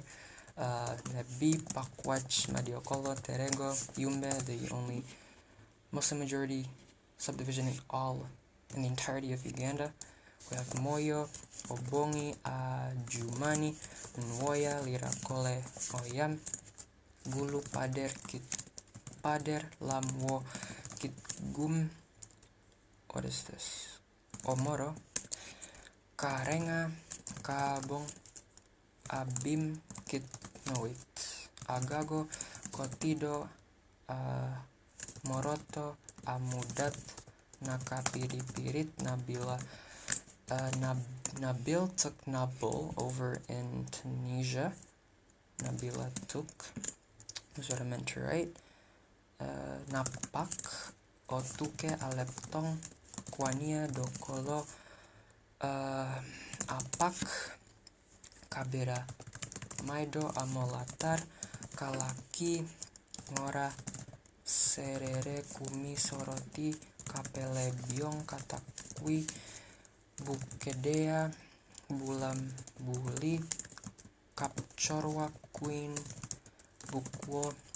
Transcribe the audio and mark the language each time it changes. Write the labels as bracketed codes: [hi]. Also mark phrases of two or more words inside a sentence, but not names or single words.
[en] Nebi, Pakwach, Madiokolo, Terego, Yumbe, the only Muslim majority subdivision in the entirety of Uganda. We have Moyo, Obongi, Ajumani, Nwoya, Lirakole, Oyam, Gulu, Pader, Lamwo, Kitgum, what is this? Omoro, Karenga, Kabong, Abim, Agago, Kotido, Moroto, Amudat, Nakapiripirit, Nabila, Nabil took Nabil over in Tunisia. Nabila took, that's what I meant to write. Napak, Otuke, Aleptong, Kwania, Dokolo, Apak, Kabera, Maido, Amolatar, Kalaki, Ngora, Serere, Kumi, Soroti, Kapele, Biong, Katakwi, Bukedea, Bulam, Buli, Kapchorwa, Queen, Bukwo,